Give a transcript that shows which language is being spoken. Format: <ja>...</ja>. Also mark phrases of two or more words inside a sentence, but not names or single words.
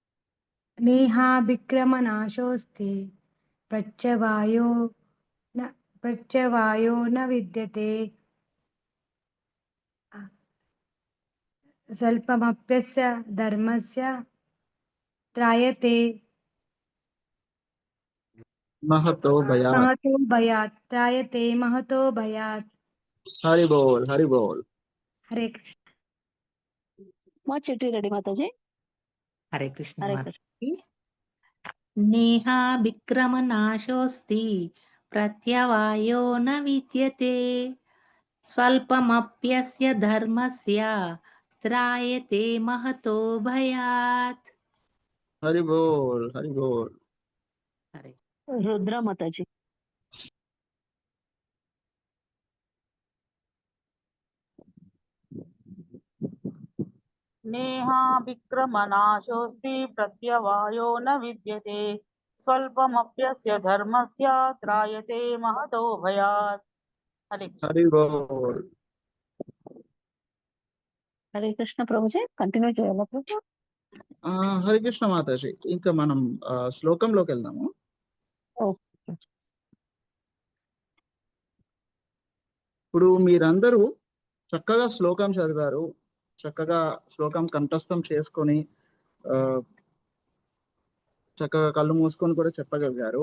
<sa>నేహాభిక్రమనాశోస్తి ప్రత్యవాయో న విద్యతే స్వల్పమప్యస్య ధర్మస్య త్రాయతే महतो भयात्। महतो भयात् త్రాయతే महतो भयात्।</sa> <hi>हरि बोल, हरि बोल। हरे कृष्ण।</hi> <te>మా చెట్టు రెడీ మాతాజీ. హరే కృష్ణ హరే మాత. కృష్ణ.</te> <sa>నేహా విక్రమనాశోస్తి ప్రత్యవాయో న విద్యతే స్వల్పమప్యస్య ధర్మస్య త్రాయతే మహతో భయాత్.</sa> <hi>हरि बोल, हरि बोल।</hi> <te>హరే రుద్ర మాతాజీ.</te> <sa>నేహా విక్రమనాశోస్తి ప్రత్యవాయో న విద్యతే స్వల్పమప్యస్య ధర్మస్య త్రాయతే మహతో భయాత్.</sa> <te>హరే కృష్ణ.</te> <hi>हरि बोल।</hi> <te>హరే కృష్ణ ప్రభుజీ, కంటిన్యూ చేయాలా ప్రభు? హరే కృష్ణ మాతాజీ, ఇంకా మనం శ్లోకంలోకి వెళ్దాము. ఓకే. ఇప్పుడు మీరందరూ చక్కగా శ్లోకం చదివారు, చక్కగా శ్లోకం కంఠస్థం చేసుకొని చక్కగా కళ్ళు మూసుకొని కూడా చెప్పగలిగారు.</te>